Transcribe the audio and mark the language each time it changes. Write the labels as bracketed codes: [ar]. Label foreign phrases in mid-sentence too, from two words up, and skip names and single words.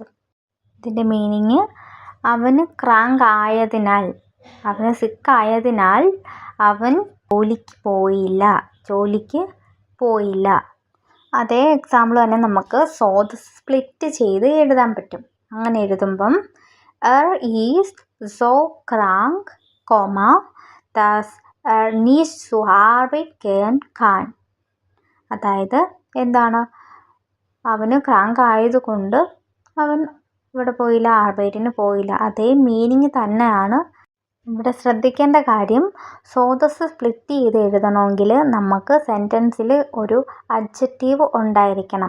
[ml] ഇതിൻ്റെ മീനിങ് അവന് ക്രാങ്ക് ആയതിനാൽ, അവന് സിക്കായതിനാൽ അവൻ ജോലിക്ക് പോയില്ല. അതേ എക്സാമ്പിൾ തന്നെ നമുക്ക് സോദസ് സ്പ്ലിറ്റ് ചെയ്ത് എഴുതാൻ പറ്റും. അങ്ങനെ എഴുതുമ്പം [de] ist so krank, dass nicht zur Arbeit gehen kann. [ml] അതായത് എന്താണ്, അവന് ക്രാങ്ക് ആയതുകൊണ്ട് അവൻ ഇവിടെ പോയില്ല, ആർബൈറ്റിന് പോയില്ല. അതേ മീനിങ് തന്നെയാണ് ഇവിടെ. ശ്രദ്ധിക്കേണ്ട കാര്യം, സോദസ് സ്പ്ലിറ്റ് ചെയ്ത് എഴുതണമെങ്കിൽ നമുക്ക് സെൻറ്റൻസിൽ ഒരു അഡ്ജക്റ്റീവ് ഉണ്ടായിരിക്കണം.